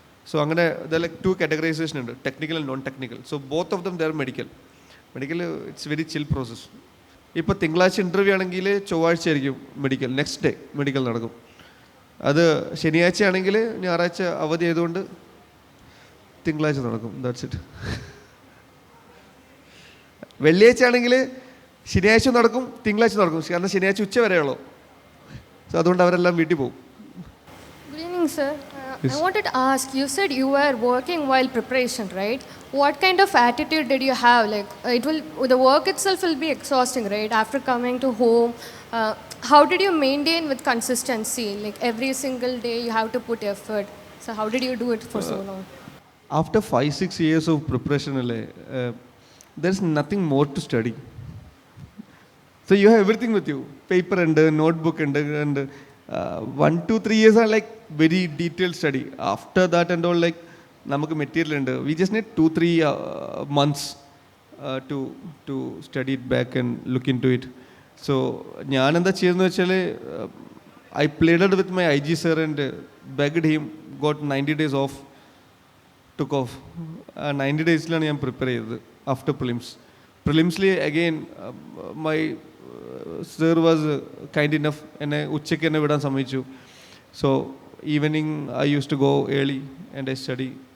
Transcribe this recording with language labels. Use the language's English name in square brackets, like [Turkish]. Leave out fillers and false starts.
[English] So അങ്ങനെ there are like 2 categorization ഉണ്ട്, technical and non-technical. So both of them they are medical. It's very chill process. [Malayalam] ഇപ്പോൾ തിങ്കളാഴ്ച interview ആണെങ്കിൽ ചൊവ്വാഴ്ച ആയിരിക്കും മെഡിക്കൽ, നെക്സ്റ്റ് ഡേ മെഡിക്കൽ നടക്കും. അത് ശനിയാഴ്ച ആണെങ്കിൽ ഞായറാഴ്ച അവധി ആയതുകൊണ്ട് തിങ്കളാഴ്ച നടക്കും. [English] That's it. [Malayalam] വെള്ളിയാഴ്ച ആണെങ്കിൽ ശനിയാഴ്ച നടക്കും, തിങ്കളാഴ്ച നടക്കും, കാരണം ശനിയാഴ്ച ഉച്ച വരെയുള്ളൂ. സോ അതുകൊണ്ട് അവരെല്ലാം വീട്ടിൽ പോകും. [English] Good evening, sir. I wanted to ask, you said you were working while preparation, right? What kind of attitude did you have? Like, the work itself will be exhausting, right? After coming to home, how did you maintain with consistency? Like, every single day you have to put effort. So how did you do it for so long? After 5-6 years of preparation, there's nothing more to study. So you have everything with you. Paper and notebook and 1-2-3 years are like very detailed study. After that and all, like namakku material and we just need 2-3 months to study it back and look into it. So [Malayalam] ഞാൻ എന്താ ചെയ്യുന്നത് വെച്ചാൽ [English] I pleaded with my IG sir and begged him, got 90 days off, took off. [Malayalam] 90 ഡേയ്സിലാണ് ഞാൻ prepare ചെയ്തത് after പ്രിലിംസിൽ [English] again my sir was kind enough, [Malayalam] എന്നെ ഉച്ചയ്ക്ക് എന്നെ വിടാൻ സമ്മതിച്ചു. [English] So evening I use to go early and I study.